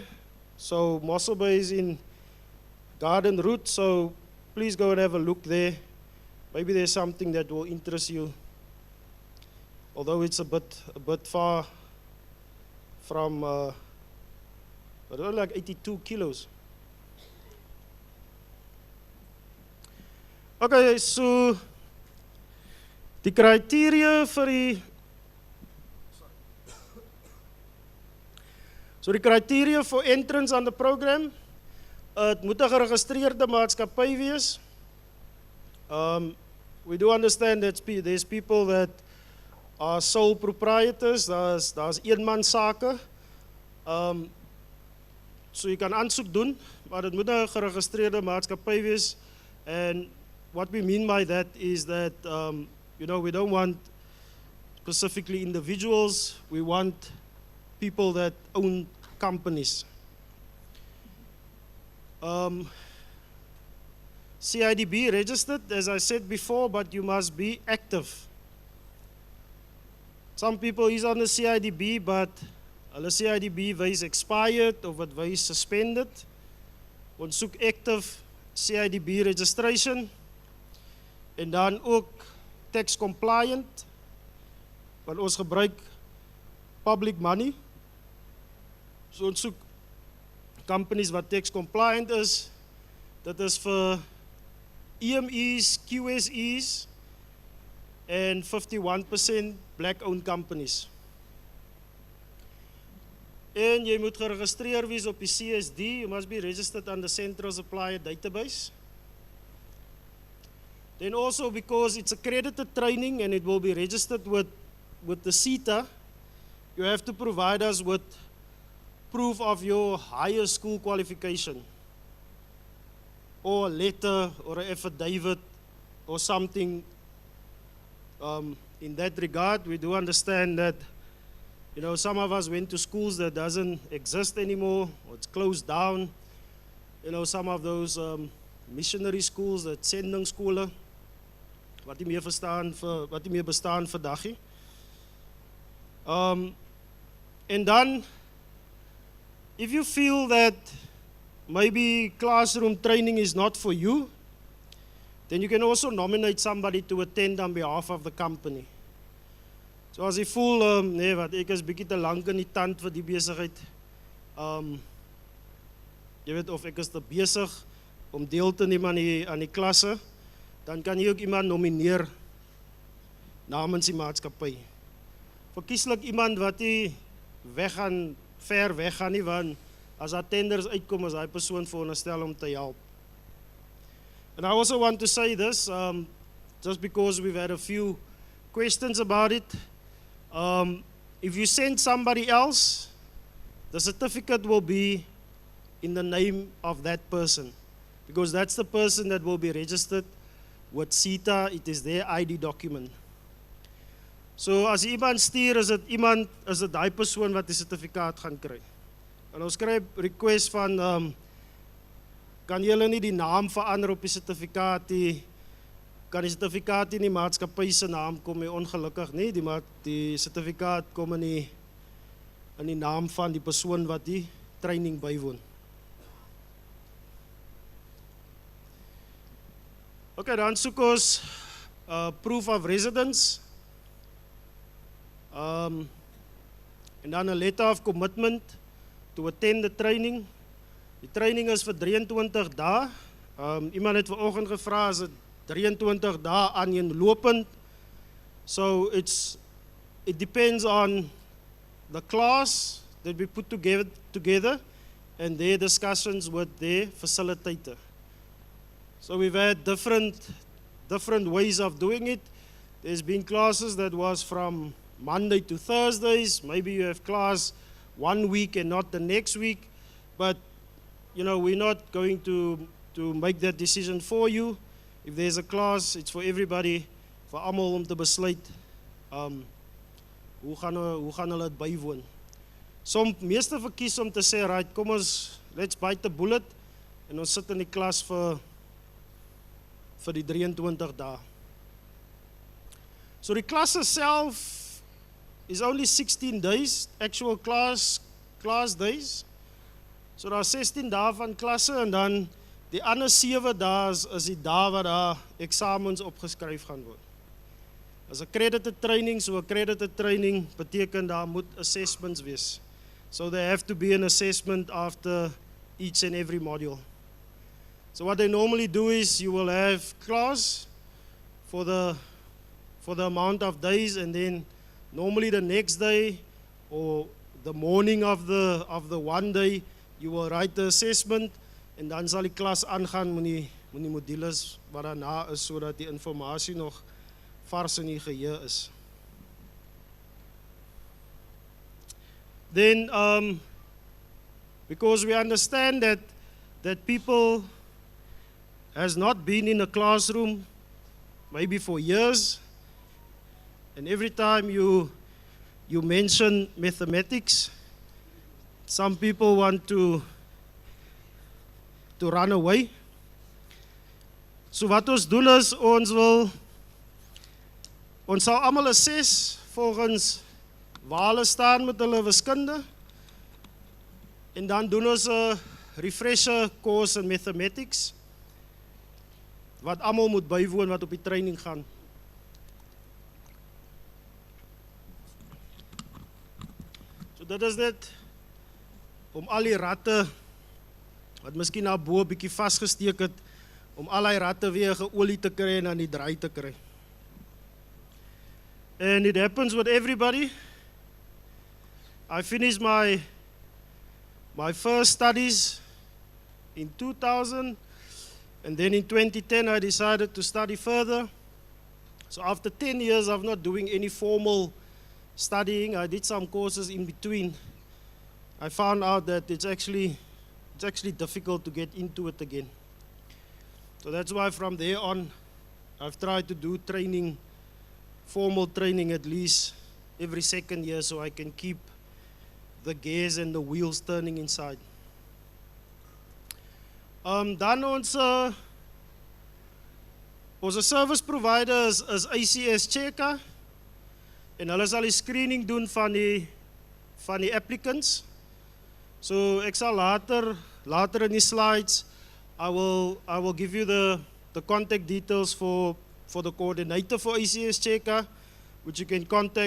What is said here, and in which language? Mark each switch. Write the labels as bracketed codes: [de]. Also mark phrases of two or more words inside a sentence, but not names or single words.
[en] So Mossel Bay is in Garden Route, so please go and have a look there. Maybe there's something that will interest you. Although it's a bit far from, but only like 82 kilos. [af] Okay, so die criteria vir die die [en] criteria for entrance on the program, [af] het moet 'n geregistreerde maatskappy wees. [en] We do understand that there's people that are sole proprietors, [af] daar's eenman sake. So jy kan aansoek doen, maar dit moet 'n geregistreerde maatskappy wees. [en] And what we mean by that is that we don't want specifically individuals, we want people that own companies. CIDB registered, as I said before, but you must be active. Some people is on the CIDB, but [af] hulle CIDB wys expired of wat wys suspended. Ons soek active CIDB registration. En dan ook tax compliant, want ons gebruik [en] public money. [af] So ons soek companies wat [en] tax compliant [af] is. Dit is vir EMEs, QSEs en 51% black-owned companies. En jy moet geregistreer wees op die CSD, [en] you must be registered on the Central Supplier Database. Then also because it's accredited training and it will be registered with the CETA, you have to provide us with proof of your higher school qualification, or a letter or an affidavit or something in that regard. We do understand that some of us went to schools that doesn't exist anymore, or it's closed down. Some of those missionary schools, that [af] sending skole, wat nie meer bestaan vandag nie. [en] And then, if you feel that maybe classroom training is not for you, then you can also nominate somebody to attend on behalf of the company. [af] So as jy voel, nee wat, ek is bietjie te lank in die tand vir die besigheid. Jy weet, of ek is te besig om deel te neem aan die klasse, dan kan jy ook iemand nomineer namens die maatskappy. Verkieslik iemand wat nie ver weggaan nie, want as daar tenders uitkom, is die persoon veronderstel om te help. [en] And I also want to say this, just because we've had a few questions about it. If you send somebody else, the certificate will be in the name of that person, because that's the person that will be registered with CETA. It is their ID document. [af] So as iemand stuur, is dit die persoon wat die sertifikaat gaan kry. En ons kry request van, kan julle nie die naam verander op die sertifikaat nie, kan die sertifikaat in die maatskappy se naam kom, ongelukkig nie, die sertifikaat kom in die naam van die persoon wat die training bywoon. Okay, dan soek ons [en] proof of residence, [af] en dan 'n [en] letter of commitment to attend the training. [af] Die training is vir 23 dae. Iemand het vanoggend gevra, is dit 23 dae aaneenlopend? [en] So it depends on the class that we put together and their discussions with their facilitator. So we've had different ways of doing it. There's been classes that was from Monday to Thursdays. Maybe you have class one week and not the next week. But, we're not going to make that decision for you. If there's a class, it's for everybody, [af] vir almal om te besluit, hoe gaan hulle dit bywoon. Meeste verkies om te sê, right, kom ons, [en] let's bite the bullet, [af] en ons sit in die klas vir die 23 dae. [en] So [af] die klas [en] itself is only 16 days, actual class days. [af] So daar 16 dae van klasse, en dan die ander 7 dae is die dae wat daar eksamens opgeskryf gaan word. As 'n [en] accredited training, [af] so 'n [en] accredited training [af] beteken daar moet assessments wees. [en] So there have to be an assessment after each and every module. So what they normally do is you will have class for the amount of days, and then normally the next day or the morning of the one day you will write the assessment, [af] en dan sal die klas aangaan met die modules wat daarna is, sodat die informasie nog vars in die geheue is. [en] Then because we understand that people has not been in a classroom maybe for years, and every time you mention mathematics, some people want to run away. [af] So wat ons doen is, ons sal almal assess volgens waar hulle staan met hulle wiskunde, en dan doen ons 'n [en] refresher course in mathematics, [af] wat almal moet bywoon wat op die training gaan. So dit is dit, om al die ratte, wat miskien na bo 'n bietjie vasgesteek het, om al die ratte weer geolie te kry en aan die draai te kry. [en] And it happens with everybody. I finished my first studies in 2000, and then in 2010 I decided to study further. So after 10 years of not doing any formal studying, I did some courses in between. I found out that it's actually difficult to get into it again. So that's why from there on, I've tried to do formal training at least every second year, so I can keep the gears and the wheels turning inside. [af] Dan ons [en] service provider [af] is ACS Checker, en hulle sal die screening doen van die applicants. So ek sal later in die slides, [en] I will give you the contact details for the coordinator for ACS Checker, which you can contact.